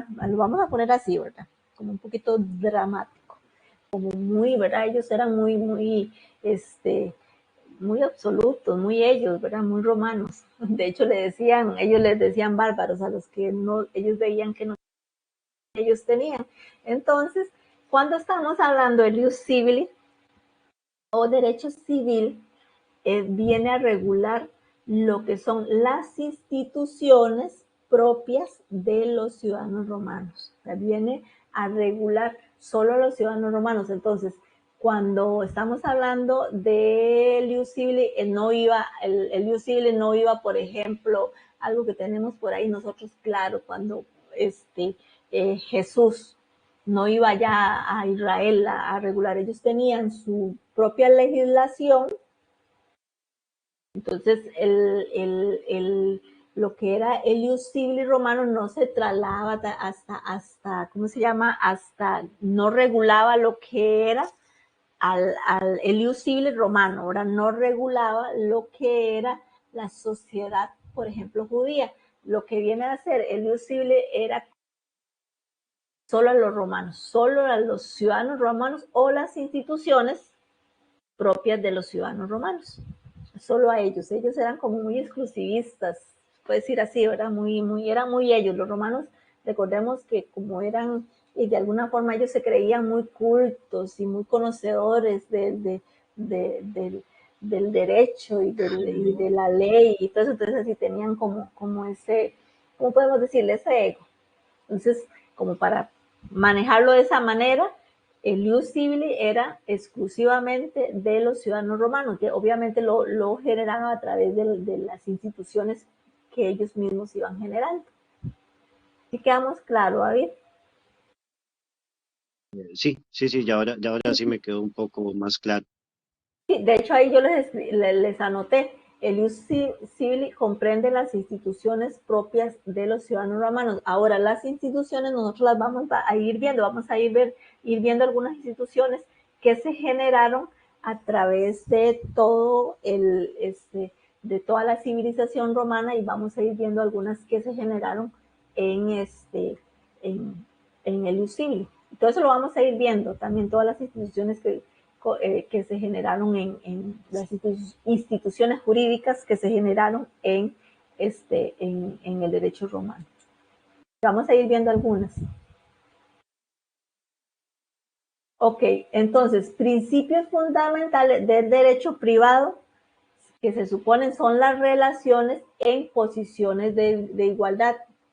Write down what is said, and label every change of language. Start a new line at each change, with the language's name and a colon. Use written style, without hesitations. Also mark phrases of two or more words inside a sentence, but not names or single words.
Spanish: Lo vamos a poner así, ¿verdad? Como un poquito dramático, como muy, ¿verdad? Ellos eran muy, muy absolutos, muy ellos, ¿verdad? Muy romanos. De hecho, ellos les decían bárbaros a los que no, ellos veían que no ellos tenían. Entonces, cuando estamos hablando de
Latin: ius civili
Spanish: o derecho civil, viene a regular lo que son las instituciones propias de los ciudadanos romanos. O sea, viene a regular solo a los ciudadanos romanos. Entonces, cuando estamos hablando del
Latin: ius civili,
Spanish: el
Latin: ius civili
Spanish: no iba, por ejemplo, algo que tenemos por ahí nosotros, claro, cuando Jesús no iba ya a Israel a regular, ellos tenían su propia legislación. Entonces, lo que era el
Latin: ius civili
Spanish: romano no se trasladaba hasta, ¿cómo se llama? Hasta, no regulaba lo que era el
Latin: ius civili
Spanish: romano, ahora no regulaba lo que era la sociedad, por ejemplo, judía. Lo que viene a hacer el
Latin: ius civili
Spanish: era solo a los romanos, solo a los ciudadanos romanos o las instituciones propias de los ciudadanos romanos. Solo a ellos eran como muy exclusivistas, puede decir así, ¿verdad? Eran muy ellos, los romanos, recordemos que como eran, y de alguna forma ellos se creían muy cultos y muy conocedores del derecho y de la ley y todo eso, entonces así tenían como ese, ¿cómo podemos decirle? Ese ego. Entonces, como para manejarlo de esa manera, el
Latin: ius civili
Spanish: era exclusivamente de los ciudadanos romanos, que obviamente lo generaban a través de las instituciones que ellos mismos iban generando. ¿Sí quedamos claro, David? Sí, ya ahora sí me quedó un poco más claro. Sí, de hecho ahí yo les anoté, el
Latin: ius civili
Spanish: comprende las instituciones propias de los ciudadanos romanos. Ahora, las instituciones nosotros las vamos a ir viendo, vamos a ir viendo algunas instituciones que se generaron a través de todo de toda la civilización romana, y vamos a ir viendo algunas que se generaron en el
Latin: ius civili.
Spanish: Todo eso lo vamos a ir viendo, también todas las instituciones que se generaron en las instituciones jurídicas que se generaron en el derecho romano. Vamos a ir viendo algunas. Ok, entonces, principios fundamentales del derecho privado que se suponen son las relaciones en posiciones de igualdad.